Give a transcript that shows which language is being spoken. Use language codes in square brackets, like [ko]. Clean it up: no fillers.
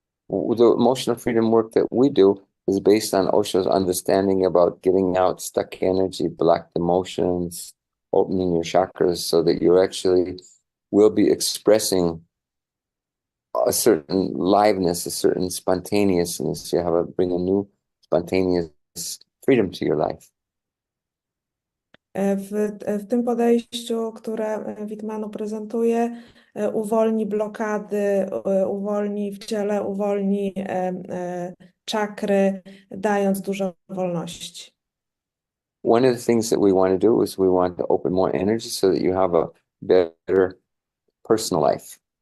[en] The emotional freedom work that we do is based on Osho's understanding about getting out stuck energy, blocked emotions, opening your chakras so that you actually will be expressing a certain liveliness, a certain spontaneousness. You bring a new spontaneous freedom to your life. [pl] W tym podejściu, które Veet Mano prezentuje, uwolni blokady, uwolni w ciele, uwolni czakry, dając dużo wolności. [en] One of the things that we want to do is we want to open more energy so that you have a better personal life.